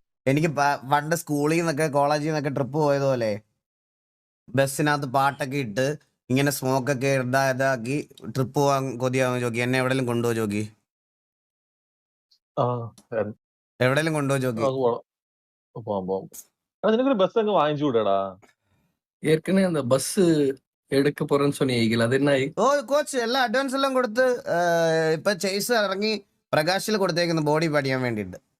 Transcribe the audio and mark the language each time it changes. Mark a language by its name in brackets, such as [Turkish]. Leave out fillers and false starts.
[Malayalam] എനിക്ക് പണ്ട് സ്കൂളിൽ നിന്നൊക്കെ കോളേജിൽ നിന്നൊക്കെ ട്രിപ്പ് പോയതുപോലെ ബസ്സിനകത്ത് പാട്ടൊക്കെ ഇട്ട് ഇങ്ങനെ സ്മോക്കൊക്കെ ഇതാക്കി ട്രിപ്പ് പോവാൻ കൊതിയാവും ജോക്കി. എന്നെ എവിടെയെങ്കിലും കൊണ്ടുപോ ജോക്കി, എവിടെയെങ്കിലും കൊണ്ടുപോ ജോക്കി. ബസ് അങ്ങ് വാങ്ങിച്ചുകൂടാ? [Tamil] ஏற்கனவே அந்த பஸ் எடுக்க போறேன்னு சொன்னீங்க, அது என்ன ஆயி? [Malayalam] ഓ കോച്ച് എല്ലാം അഡ്വാൻസ് എല്ലാം കൊടുത്ത് ഇപ്പൊ ചേസ് ഇറങ്ങി പ്രകാശിൽ കൊടുത്തേക്കുന്നു ബോഡി പഠിക്കാൻ വേണ്ടിയിട്ട്.